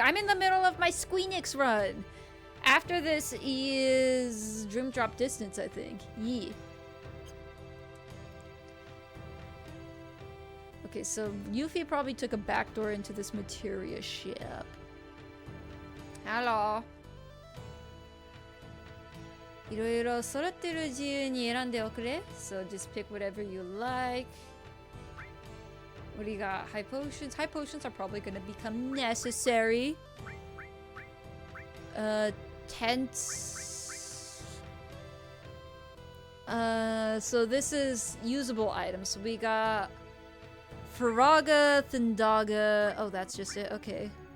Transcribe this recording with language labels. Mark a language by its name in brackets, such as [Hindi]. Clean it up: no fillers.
[English] I'm in the middle of my Squeenix run. After this is Dream Drop Distance, I think. Yeah. Okay, so Yuffie probably took a backdoor into this materia ship. Hello. [Japanese] いろいろ揃ってる自由に選んでおくれ [English] So just pick whatever you like. What do you got? High potions? High potions are probably going to become necessary. Tents. So this is usable items. So we got Faraga, Thindaga. Oh, that's just it. Okay.